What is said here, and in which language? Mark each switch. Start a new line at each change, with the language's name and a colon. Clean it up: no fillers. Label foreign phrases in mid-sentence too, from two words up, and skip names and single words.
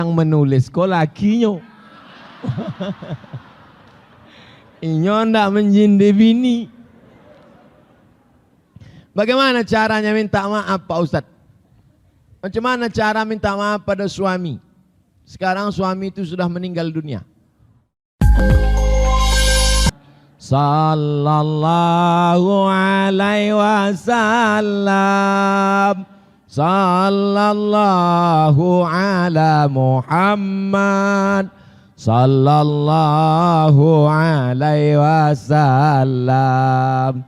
Minangkabau: yang menulis kok lakinya. Inyo ndak menjinde bini.
Indonesian: Bagaimana caranya minta maaf Pak Ustadz? Macam mana cara minta maaf pada suami? Sekarang suami itu sudah meninggal dunia.
Arabic: صلى الله عليه وسلم. صلى الله على محمد. صلى الله عليه وسلم.